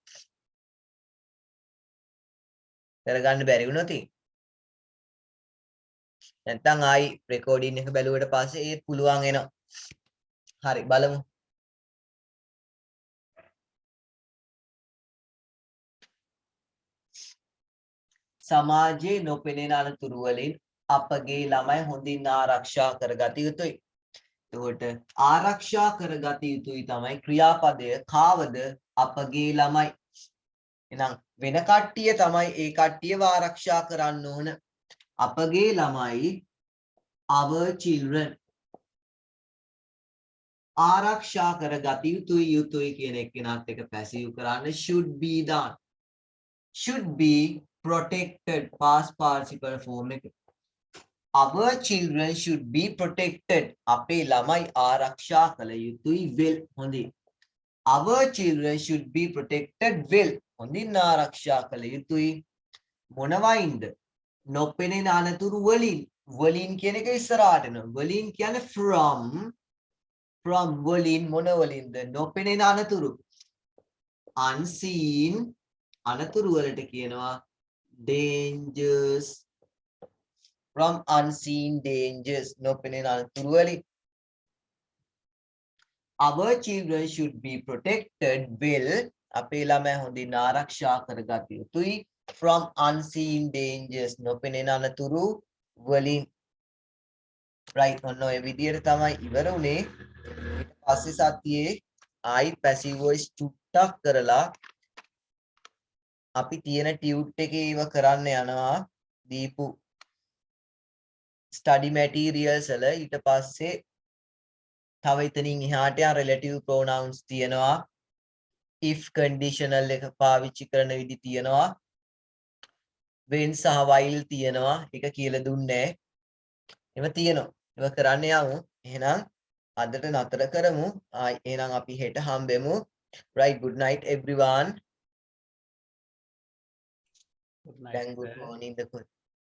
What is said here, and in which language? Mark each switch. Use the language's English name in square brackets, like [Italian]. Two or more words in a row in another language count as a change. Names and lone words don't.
[Sinhala] කරගන්න බැරි වුණොත් නැත්නම් ආයි රෙකෝඩින් එක බැලුවට පස්සේ ඒත් පුළුවන් එනවා හරි බලමු සමාජයේ නොපෙනෙන අනතුරු වලින් අපගේ ළමයි හොඳින් ආරක්ෂා කරගත යුතුයි. එතකොට ආරක්ෂා කරගත යුතුයි තමයි ක්‍රියාපදය කාවද අපගේ ළමයි. එහෙනම් වෙන කට්ටිය තමයි ඒ කට්ටියව ආරක්ෂා කරන්න ඕන. අපගේ ළමයි [English] our children [Sinhala] ආරක්ෂා කරගත යුතුයි කියන එක්කෙනාත් එක පැසිව් කරන්න [English] should be [Sinhala] දාන්න. [English] should be protected past participle form එක. Our children should be protected. [Sinhala] අපේ ළමයි ආරක්ෂා කළ යුතුයි will හොඳින්. [English] Our children should be protected will [Sinhala] හොඳින් ආරක්ෂා කළ යුතුයි. මොනවයින්ද? නොපෙනෙන අනතුරු වලින්. වලින් කියන එක ඉස්සරහට එනවා. වලින් කියන්නේ from වලින් මොන වලින්ද? නොපෙනෙන අනතුරු. unseen අනතුරු වලට කියනවා dangers. [English] From unseen dangers [Sinhala] නොපෙනෙන අනතුරු වලින්. [English] Our children should be protected will [Sinhala] අපේ ළමයි හොඳින් ආරක්ෂා කරගත යුතුයි [English] from unseen dangers [Sinhala] නොපෙනෙන අනතුරු වලින්. right ඔන්න ඔය විදියට තමයි ඉවර උනේ. ඊට පස්සේ සතියේ ආයි [English] passive voice [Sinhala] චුට්ටක් කරලා අපි තියෙන ටියුට් එකේ ඒව කරන්න යනවා දීපු [English] study materials [Sinhala] වල. ඊට පස්සේ තව එතනින් එහාට යන [English] relative pronouns [Sinhala] තියෙනවා. [English] if conditional [Sinhala] එක පාවිච්චි කරන විදි තියෙනවා. when සහ while තියෙනවා. ඒක කියලා දුන්නේ නැහැ. එව තියෙනවා. ඒව කරන්න යමු. එහෙනම් අදට නතර කරමු. එහෙනම් අපි හෙට හම්බෙමු. [English] right good night everyone. Good night. Then good morning.